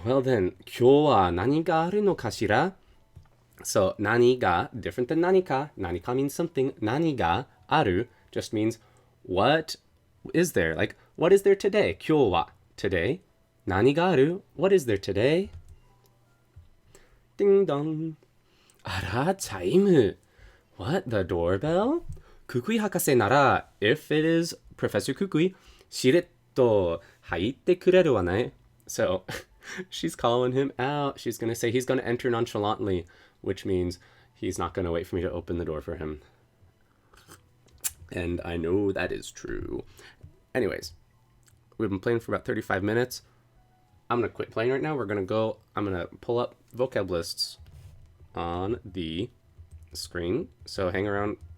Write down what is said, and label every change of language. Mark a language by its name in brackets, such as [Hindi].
[English] Well then, [Japanese] 今日は何があるのかしら? [English] So, 何が different than 何か. 何か means something. 何がある just means what is there? Like, what is there today? 今日は today. 何がある what is there today? Ding dong. [Japanese] あら、チャイム. [English] What? The doorbell? [Japanese] ククイ博士なら [English] if it is Professor Kukui, [Japanese] しれっと入ってくれるわね. [English] So, she's calling him out. She's going to say he's going to enter nonchalantly, which means he's not going to wait for me to open the door for him. And I know that is true. Anyways, we've been playing for about 35 minutes. I'm going to quit playing right now. I'm going to pull up vocab lists on the screen. So hang around